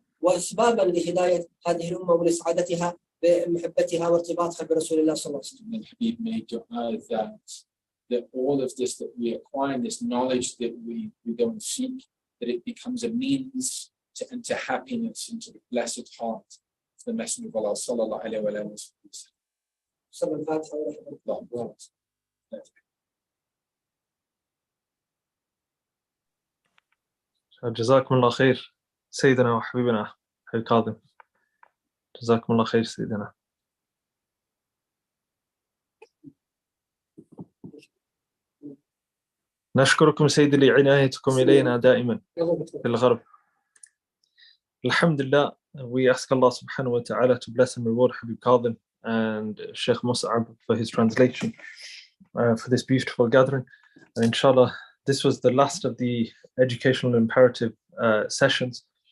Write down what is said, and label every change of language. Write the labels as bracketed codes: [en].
[ar] وأسبابا لهداية هذه الأمة ولسعادتها بمحبتها وارتباطها برسول الله صلى الله عليه وسلم. [en] Al-Ḥabīb made dua that all of this that we acquire, this knowledge that we go and seek, that it becomes a means to enter happiness into the blessed heart of the Messenger of Allah sallallahu alayhi wa sallam. [ar] صلى الفاتحة ورحمة الله. جزاكم الله خير سيدنا وحبيبنا أخي كاظم. جزاكم الله خير سيدنا. نشكركم سيدي لعنايتكم إلينا دائما في الغرب. [en] Alhamdulillah, we ask Allah subhanahu wa ta'ala to bless and reward Habib Kāẓim and Sheikh Mus'ab for his translation for this beautiful gathering. And inshallah, this was the last of the educational imperative sessions.